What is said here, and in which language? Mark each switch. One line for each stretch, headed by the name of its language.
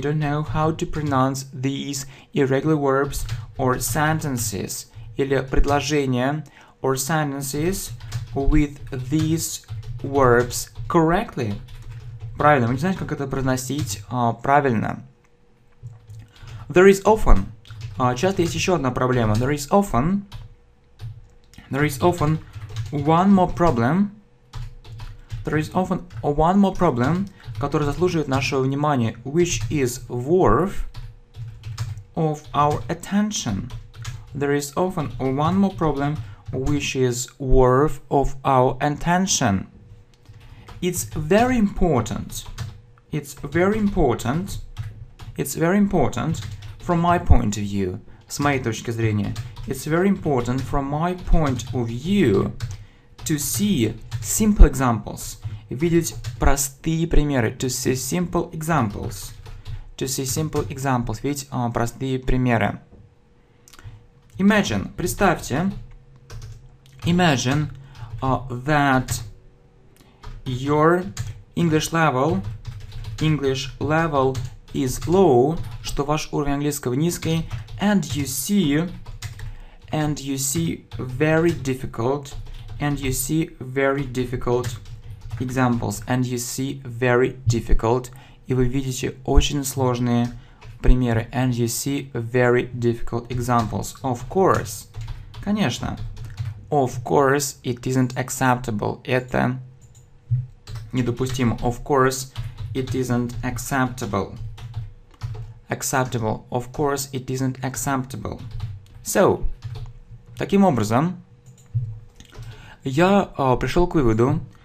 English: You don't know how to pronounce these irregular verbs or sentences.
Russian: Или предложения
English: or sentences with these verbs correctly.
Russian: Правильно. Вы не знаете, как это произносить правильно.
English: There is often.
Russian: Часто есть еще одна проблема.
English: There is often one more problem. There is often one more problem,
Russian: который заслуживает нашего внимания,
English: which is worth of our attention. There is often one more problem, which is worth of our attention. It's very important. It's very important from my point of view.
Russian: С моей точки зрения.
English: It's very important from my point of view to see simple examples.
Russian: Видеть простые примеры.
English: To see simple examples.
Russian: Видеть простые примеры. Imagine. Представьте.
English: Imagine that your English level is low,
Russian: что ваш уровень английского низкий,
English: and you see very difficult examples,
Russian: и вы видите очень сложные примеры,
English: and you see very difficult examples. Of course, конечно. Of course, it isn't acceptable.
Russian: Это недопустимо.
English: Of course, it isn't acceptable. Acceptable. Of course, it isn't acceptable.
Russian: So, таким образом, я пришел к выводу.